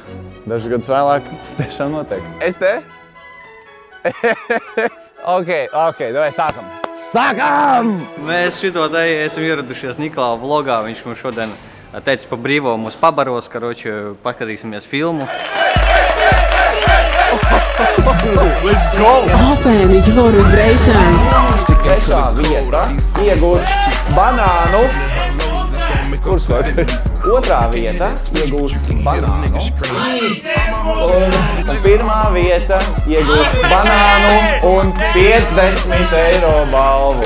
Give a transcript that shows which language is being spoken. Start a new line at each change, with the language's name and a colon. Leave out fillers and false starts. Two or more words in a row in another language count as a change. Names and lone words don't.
Latvian: Dažus gadus vēlāk tas tiešām notiek. Es te? Ok, davai sākam. Sākam! Mēs šito te esam ieradušies Niklāva vlogā. Viņš mums šodien teica pa brīvo mūs pabaros, karoči, paskatīsimies filmu.
English: Let's go! Open your vibration.
Latvian: Trešā vieta iegūst banānu. Kurš laiks? Otrā vieta iegūst banānu. Un pirmā vieta iegūst banānu un 50 eiro balvu.